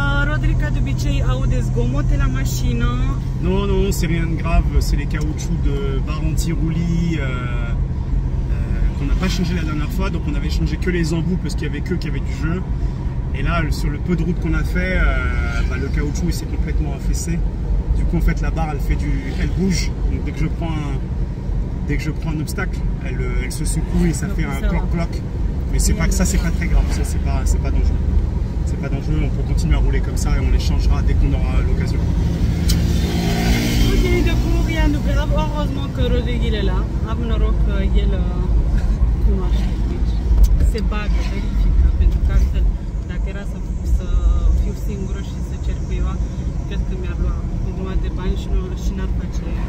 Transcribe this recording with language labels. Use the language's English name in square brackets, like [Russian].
[Romanian] Rodrica, de obicei, aude zgomote la mașină. [French] Non, c'est rien de grave, c'est les caoutchoucs de Baranti-Roulis qu'on n'a pas changé la dernière fois, donc on avait changé que les embouts parce qu'il y avait que qui avait du jeu. Et là, sur le peu de route qu'on a fait, le caoutchouc il s'est complètement affaissé. Du coup, en fait, la barre, elle bouge. Donc dès que je prends un obstacle, elle se secoue et ça fait un cloc-cloc. Mais c'est pas que ça, c'est pas très grave. Ça, c'est pas dangereux. C'est pas dangereux. On peut continuer à rouler comme ça et on les changera dès qu'on aura l'occasion. Ok, du coup, rien de grave. Heureusement que Rodrigue il est là. [Romanian] Am noroc că el cunoaște. Se bagă, verifică, pentru că altfel, dacă era să fiu singură și să cer cuiva, cred că mi-ar lua o grămadă de bani și n-ar face